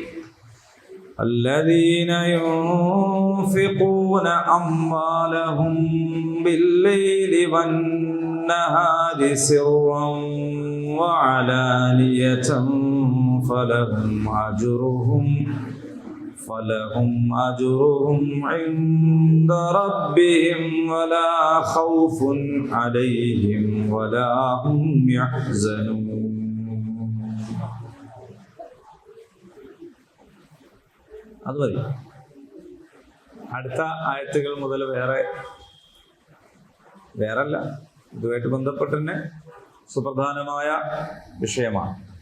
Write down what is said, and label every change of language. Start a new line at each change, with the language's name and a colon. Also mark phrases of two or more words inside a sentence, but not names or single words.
Arabic: الذين ينفقون أموالهم بالليل والنهار سرا وعلانية فلهم أجرهم عند ربهم ولا خوف عليهم ولا هم يحزنون.
Malayalam: അതുമതി. അടുത്ത ആയത്തുകൾ മുതൽ വേറല്ല, ഇതുമായിട്ട് ബന്ധപ്പെട്ട് തന്നെ സുപ്രധാനമായ വിഷയമാണ്.